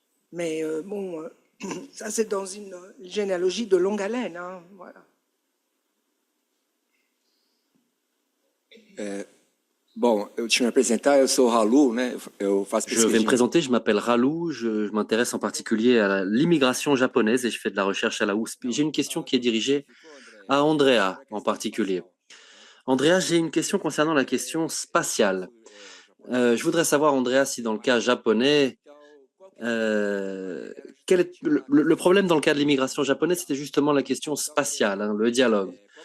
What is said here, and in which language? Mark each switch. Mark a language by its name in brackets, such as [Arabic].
[French] Mais bon, ça c'est dans une généalogie de longue haleine, hein, voilà. [Portuguese] Bom, eu te me apresentar, eu sou Ralu, né? Eu faço [French] Je vais me présenter, je m'appelle Ralou, je m'intéresse en particulier à l'immigration japonaise et je fais de la recherche à la USP. J'ai une question qui est dirigée à Andrea en particulier. Andrea, j'ai une question concernant la question spatiale. Je voudrais savoir, Andrea, si dans le cas japonais, quel est le problème dans le cas de l'immigration japonaise, c'était justement la question spatiale, hein, le dialogue.